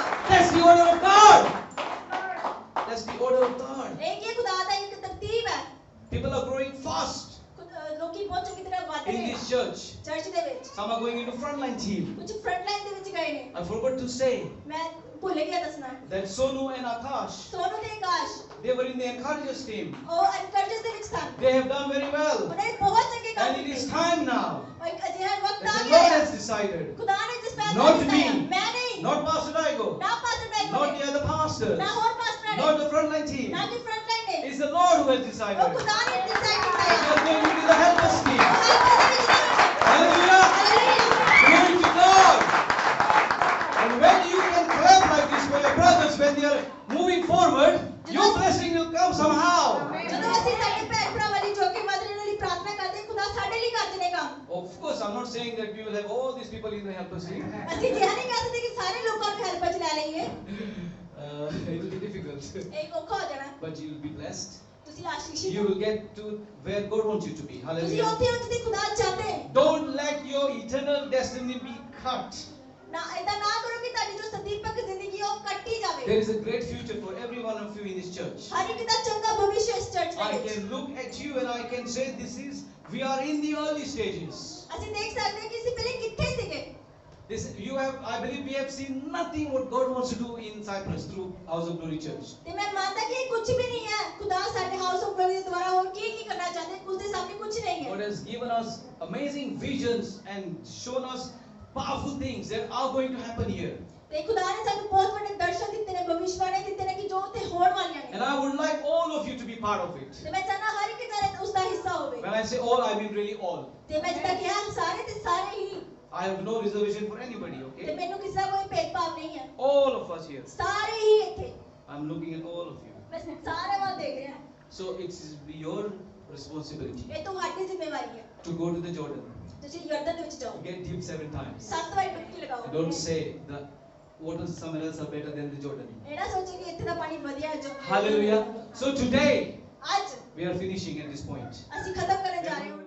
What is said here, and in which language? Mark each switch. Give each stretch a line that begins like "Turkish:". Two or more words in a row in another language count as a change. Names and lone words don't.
English: That's the order of God. That's the order of God.
Punjabi: ਇਹ ਕੀ ਖੁਦਾ ਦਾ ਇੱਕ ਤਰਤੀਬ ਹੈ
English: People are growing fast
Punjabi: ਲੋਕੀ ਬਹੁਤ ਚੰਗੀ ਤਰ੍ਹਾਂ ਵੱਧ
English: in
Punjabi: ਰਹੇ
English: this church.
Punjabi: ਚਰਚ ਦੇ ਵਿੱਚ
English: Some are going into frontline team.
Punjabi: ਕੁਝ ਫਰੰਟਲਾਈਨ ਦੇ ਵਿੱਚ ਗਏ ਨੇ
English: I forgot to say
Punjabi: ਮੈਂ ਭੁੱਲ ਗਿਆ ਦੱਸਣਾ
English: that Sonu and Akash,
Punjabi: ਸੋਨੂ ਤੇ ਆਕਾਸ਼
English: they were in the encouragers team.
Punjabi: ਉਹ ਐਨਕਰੇਜਰਸ ਦੇ ਵਿੱਚ ਸਨ
English: They have done very well.
Punjabi: ਉਹਨੇ ਬਹੁਤ ਚੰਗੇ ਕੰਮ
English: And it is
Punjabi: ਕੀਤੇ
English: time now
Punjabi: ਉਹ ਇੱਕ ਅਜਿਹਾ ਵਕਤ
English: that
Punjabi: ਆ
English: the
Punjabi: ਗਿਆ
English: Lord
Punjabi: ਹੈ
English: has decided.
Punjabi: ਖੁਦਾ ਨੇ ਜਿਸ ਫੈਸਲਾ
English: Not
Punjabi: ਕੀਤਾ ਹੈ
English: me.
Punjabi: ਮੈਂ ਨਹੀਂ
English: Not Pastor Daigo.
Punjabi: ਨਾ ਪਾਸਟਰ ਬੈਗ
English: Not the other pastors.
Punjabi: ਨਾ ਹੋਰ ਪਾਸਟਰ ਨੇ
English: Not the frontline team.
Punjabi: ਨਾ ਕਿ ਫਰੰਟਲਾਈਨ ਨੇ
English: It's the Lord who has
Punjabi: ਉਹ
English: decided.
Punjabi: ਖੁਦਾ ਨੇ ਡਿਸਾਈਡ ਕੀਤਾ
English: It
Punjabi: ਹੈ
English: is going to be the helpers team.
Punjabi: ਹਾਲੇਲੂਇਆ
English: Hallelujah. Glory to God. And when you can clap like this for your brothers when they are moving forward, your blessing will come somehow.
Punjabi: ਜਦੋਂ ਅਸੀਂ ਸਾਡੇ ਭੈਣ ਭਰਾਵਾਂ ਲਈ ਜੋ ਕਿ ਮਦਦ ਲਈ ਪ੍ਰਾਰਥਨਾ ਕਰਦੇ ਖੁਦਾ ਸਾਡੇ ਲਈ ਕਰਦੇ ਨੇ ਕੰਮ
English: Of course, I'm not saying that we will have all these people in the helpers team.
Punjabi: ਅਸੀਂ ਇਹ ਨਹੀਂ ਕਹਿ ਸਕਦੇ ਕਿ ਸਾਰੇ ਲੋਕਾਂ ਨੂੰ ਹੈਲਪ ਚ ਲੈ ਲਈਏ
English: It will be difficult.
Punjabi: ਇਹ ਔਖਾ ਹੋ ਜਾਣਾ
English: But you will be blessed.
Punjabi: ਤੁਸੀਂ ਆਸ਼ੀਸ਼ਿਤ
English: You
Punjabi: ਹੋ
English: will get to where God wants you to be.
Punjabi: ਤੁਸੀਂ
English: Hallelujah.
Punjabi: ਉੱਥੇ ਹੋ ਜਿੱਥੇ ਖੁਦਾ ਚਾਹਤੇ ਹੈ
English: Don't let your eternal destiny be cut.
Punjabi: ਨਾ ਏਦਾਂ ਨਾ ਕਰੋ ਕਿ ਤੁਹਾਡੀ ਜੋ ਸਦੀਪਕ ਜ਼ਿੰਦਗੀ ਹੈ ਉਹ ਕੱਟੀ ਜਾਵੇ
English: There is a great future for every one of you in this church.
Punjabi: ਹਰ ਇੱਕ ਦਾ ਚੰਗਾ ਭਵਿੱਖ ਇਸ ਚਰਚ
English: I
Punjabi: ਦੇ ਵਿੱਚ
English: can look at you and I can say we are in the early stages.
Punjabi: ਅਸੀਂ ਦੇਖ ਸਕਦੇ ਹਾਂ ਕਿ ਅਸੀਂ ਪਹਿਲੇ ਕਿੱਥੇ ਸੀਗੇ
English: I believe we have seen nothing what God wants to do in Cyprus through House of Glory Church.
Punjabi: ਤੇ ਮੈਂ ਮੰਨਦਾ ਕਿ ਇਹ ਕੁਝ ਵੀ ਨਹੀਂ ਹੈ ਖੁਦਾ ਸਾਡੇ ਹਾਊਸ ਆਫ ਗਲੋਰੀ ਦੇ ਦੁਆਰਾ ਹੋਰ ਕੀ ਕਰਨਾ ਚਾਹਦੇ ਉਸ ਦੇ ਸਾਹਮਣੇ ਕੁਝ ਨਹੀਂ ਹੈ
English: God has given us amazing visions and shown us powerful things that are going to happen here.
Punjabi: ਤੇ ਖੁਦਾ ਨੇ ਸਾਨੂੰ ਬਹੁਤ ਵੱਡੇ ਦਰਸ਼ਨ ਦਿੱਤੇ ਨੇ, ਭਵਿਸ਼ਵਾਣੀ ਦਿੱਤੇ ਨੇ ਕਿ ਜੋ ਉੱਥੇ ਹੋਣ ਵਾਲੀਆਂ
English: And
Punjabi: ਨੇ।
English: I would like all of you to be part of it.
Punjabi: ਤੇ ਮੈਂ ਚਾਹਨਾ ਹਰ ਇੱਕ ਜਣਾ ਉਸ ਦਾ ਹਿੱਸਾ ਹੋਵੇ।
English: When I say all, I mean really all.
Punjabi: ਤੇ ਮੈਂ ਜਿੱਦਾਂ ਕਿਹਾ ਸਾਰੇ ਤੇ ਸਾਰੇ ਹੀ,
English: I have no reservation for anybody,
Punjabi: ਤੇ
English: okay?
Punjabi: ਮੈਨੂੰ ਕਿਸੇ ਦਾ ਕੋਈ ਭੇਦਭਾਵ ਨਹੀਂ ਹੈ,
English: All of us here.
Punjabi: ਸਾਰੇ ਹੀ ਇੱਥੇ।
English: I'm looking at all of you.
Punjabi: ਮੈਂ ਸਾਰੇ ਵੱਲ ਦੇਖ ਰਿਹਾ।
English: So it's your responsibility
Punjabi: ਇਹ ਤੁਹਾਡੀ ਜ਼ਿੰਮੇਵਾਰੀ ਹੈ।
English: to go to the Jordan.
Punjabi: ਤੁਸੀਂ ਯਰਦਨ ਦੇ ਵਿੱਚ ਜਾਓ,
English: Get deep 7 times.
Punjabi: 7 ਵਾਰ ਡੁਬਕੀ ਲਗਾਓ।
English: And don't say the waters somewhere else are better than the Jordan.
Punjabi: ਇਹ ਨਾ ਸੋਚੋ ਕਿ ਇੱਥੇ ਦਾ ਪਾਣੀ ਵਧੀਆ ਹੈ ਜੋ।
English: Hallelujah. So today
Punjabi: ਅੱਜ
English: we are finishing at this point.
Punjabi: ਅਸੀਂ ਖਤਮ ਕਰਨ ਜਾ ਰਹੇ ਹਾਂ।